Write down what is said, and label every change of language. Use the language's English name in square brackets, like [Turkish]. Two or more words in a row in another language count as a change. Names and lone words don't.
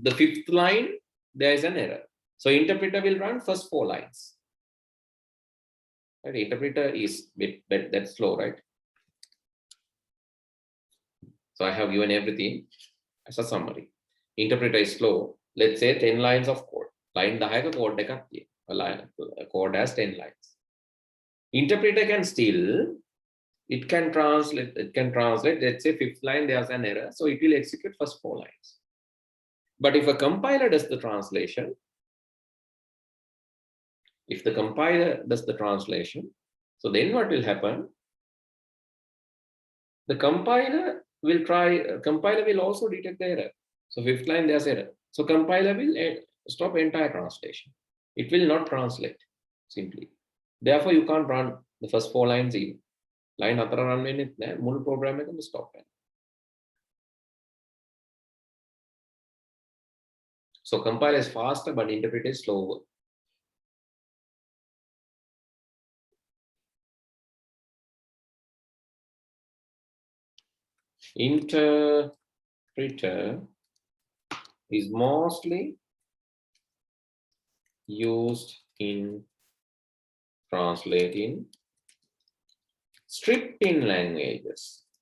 [English] The 5th line, there is an error. So interpreter will run first 4 lines. Right? Interpreter is that's slow, right? So I have given everything as a summary. Interpreter is slow. Let's say 10 lines of code. Line 10 code [Sinhala] එකක් තියෙනවා. [English] A code has 10 lines. Interpreter can still, it can translate, let's say 5th line, there's an error. So it will execute first 4 lines. But if a compiler does the translation, if the compiler does the translation, so then what will happen? The compiler will compiler will also detect the error. So 5th line, there's error. So compiler will stop entire translation. It will not translate simply. Therefore, you can't run the first 4 lines even. [Sinhala] line අතර run වෙන්නේ නැහැ. මුළු program එකම stop වෙනවා. [English] So compile is faster, but interpret is slower. Interpreter is mostly used in translating scripting languages.